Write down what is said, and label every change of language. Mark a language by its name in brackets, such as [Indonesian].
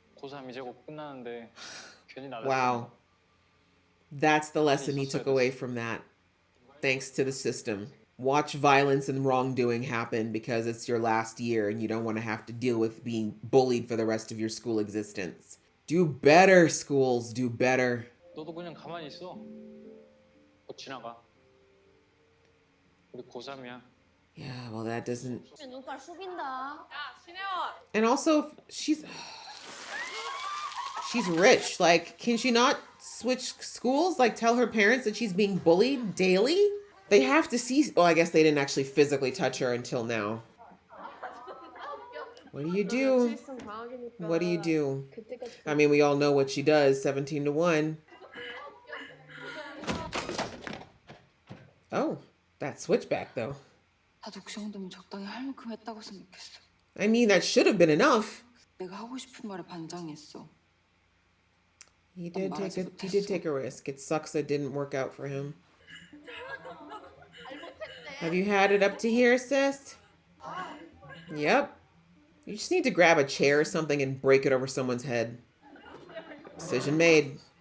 [Korean] 고3 이제 곧 끝나는데 괜히 나갔어. [English] Wow. That's the lesson he took away from that. Thanks to the system. Watch violence and wrongdoing happen because it's your last year and you don't want to have to deal with being bullied for the rest of your school existence. Do better, schools. Do better. [Korean] 너도 그냥 가만히 있어. 곧 지나가. 우리 고3이야. [English] Yeah, well, that doesn't... [Korean] 눈깔 숙인다. [English] And also, she's rich. Like, can she not switch schools? Like, tell her parents that she's being bullied daily? They have to see... Well, I guess they didn't actually physically touch her until now. What do you do? What do you do? I mean, we all know what she does. 17-1. Oh, that switchback though. [Korean] 나도 그 정도면 적당히 할 만큼 했다고 생각했어. [English] I mean, that should have been enough. [Korean] 내가 하고 싶은 말에 반장했어. [English] He did take a risk. It sucks that didn't work out for him. Have you had it up to here, sis? Yep. You just need to grab a chair or something and break it over someone's head. Decision made.